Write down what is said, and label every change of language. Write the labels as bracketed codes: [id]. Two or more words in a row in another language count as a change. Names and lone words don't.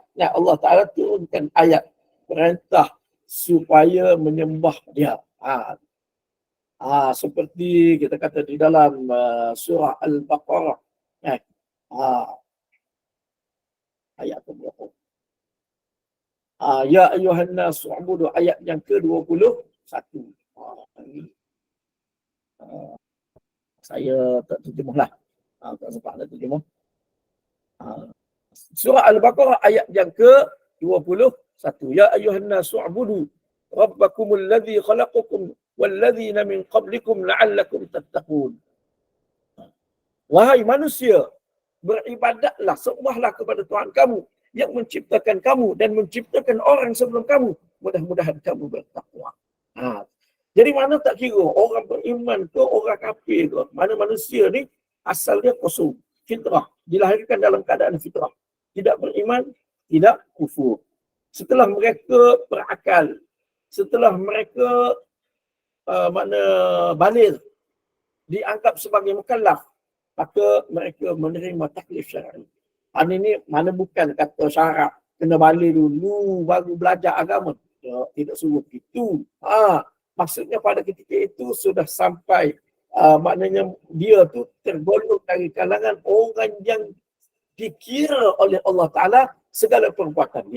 [ms] Nah, Allah Ta'ala turunkan ayat perintah supaya menyembah dia. Seperti kita kata di dalam surah Al-Baqarah. Ayat berapa? [ar] يا أيها الناس اعبدوا, [ms] ayat yang ke-21. Saya tak terjemahlah. Tak sempat nak terjemah. Surah Al-Baqarah ayat yang ke-21. [ar] يا أيها الناس اعبدوا ربكم الذي خلقكم والذين من قبلكم لعلكم تتقون. [ms] Wahai manusia, beribadatlah, sembahlah kepada Tuhan kamu yang menciptakan kamu dan menciptakan orang sebelum kamu. Mudah-mudahan kamu bertakwa. Jadi mana tak kira orang beriman ke orang kafir ke, mana manusia ni asal dia kosong, fitrah, dilahirkan dalam keadaan fitrah, tidak beriman, tidak kufur. Setelah mereka berakal, setelah mereka baligh, dianggap sebagai mukallaf, maka mereka menerima taklif syar'i. Ini mana bukan kata syarat kena balik dulu baru belajar agama. Tidak suruh begitu. Maksudnya pada ketika itu sudah sampai maknanya dia tu tergolong dari kalangan orang yang dikira oleh Allah Ta'ala segala perbuatan dia.